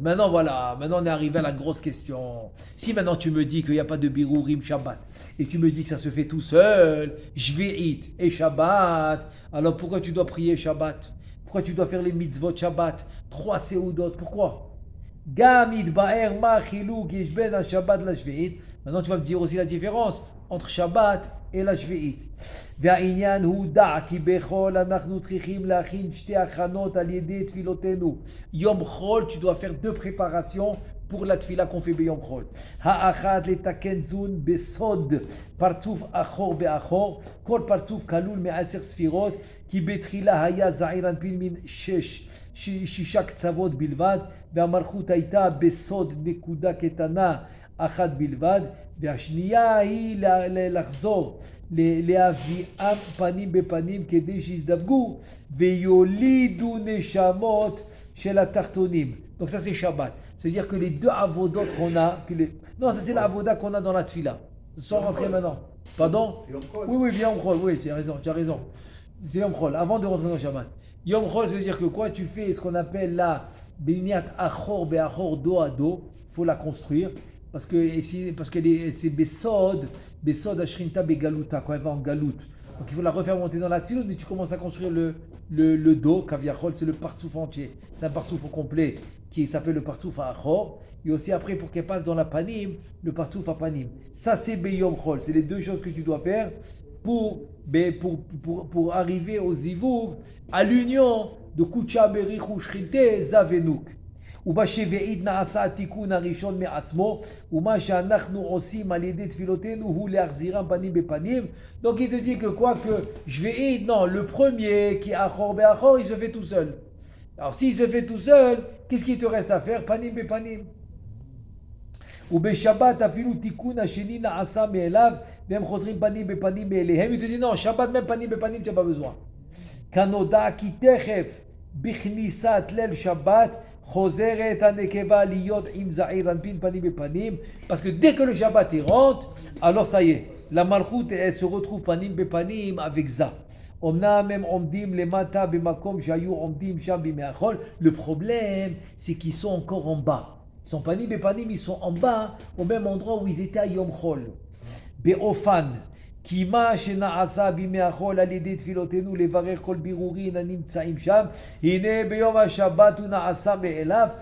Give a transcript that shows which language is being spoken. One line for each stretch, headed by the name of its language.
French: Maintenant voilà, maintenant on est arrivé à la grosse question. Si maintenant tu me dis qu'il n'y a pas de birurim Shabbat, et tu me dis que ça se fait tout seul, Shvi'it et Shabbat, alors pourquoi tu dois prier Shabbat? Pourquoi tu dois faire les mitzvot Shabbat? 3 seudot, pourquoi?
Hebrew: גם יתבאר מה החילוק יש בין השבת לשביעית.
French: Maintenant tu vas me dire aussi la différence entre Shabbat et la Shvi'it.
Hebrew: והעניין הוא דע כי בחול אנחנו צריכים להכין 2 הכנות על ידי תפילותינו.
French: יום חול, tu dois faire 2 préparations pour la tfila qu'on fait ביום חול.
Hebrew: האחת לתקן זון בסוד פרצוף אחור באחור. כל פרצוף כלול מ10 ספירות, כי בתחילה היה זעיר אנפין מן 6 קצוות בלבד, והמלכות הייתה בסוד נקודה קטנה אחת בלבד, והשנייה היא לחזור להביאם פנים בפנים כדי שיזדווגו ויולידו נשמות של התחתונים.
French: Donc ça c'est Shabbat. C'est-à-dire que les 2 avodot qu'on a, non, ça c'est la avoda qu'on a dans la tfila. Sans rentrer maintenant. Pardon? Oui, Yom Chol, oui, tu as raison. C'est Yom Chol, avant de rentrer dans Shabbat. Yom Chol, ça veut dire que quoi? Tu fais ce qu'on appelle la Biniat Achor Be'achor dos à dos. Il faut la construire. Parce que c'est
Aramaic: Besod Ashrinta Begaluta,
French: quand elle va en galout. Donc il faut la refaire monter dans la tzilut, mais tu commences à construire le dos. Kaviachol, c'est le partsouf entier. C'est un partsouf au complet qui s'appelle le partsouf à Achor. Et aussi après, pour qu'elle passe dans la panim, le partsouf à panim. Ça, c'est Beyom Chol. C'est les 2 choses que tu dois faire pour arriver au zivug, à l'union de Kucha Berichu Shrinte Zavenuk.
Hebrew: ובשביעית נעשה התיקון הראשון מעצמו, ומה שאנחנו עושים על ידי תפילותינו הוא להחזירם פנים בפנים.
French: Donc il te dit que quoi que Shvi'it, non, le premier qui est achor be'achor, il se fait tout seul. Alors s'il se fait tout seul, qu'est-ce qu'il te reste à faire? Panim bepanim.
Hebrew: ובשבת אפילו תיקון השני נעשה מאליו, והם חוזרים פנים בפנים מאליהם.
French: Il te dit non, Shabbat même panim bepanim, tu n'as pas besoin.
Hebrew: כנודע כי תכף בכניסת ליל שבת חוזרת הנקבה להיות עם זעיר אנפין פנים בפנים,
French: parce que dès que le Shabbat rentre, alors ça y est, la malchut elle se retrouve panim bepanim avec ça.
Hebrew: אמנם הם עומדים למטה במקום שהיו עומדים שם בימי החול.
French: Le problème, c'est qu'ils sont encore en bas. Ils sont panim bepanim, ils sont en bas, au même endroit où ils étaient à Yom Chol.
Hebrew: באופן כי מה שנעשה בימי החול על ידי תפילותינו לברך כל בירורין הנמצאים שם, הנה ביום השבת הוא נעשה מאליו.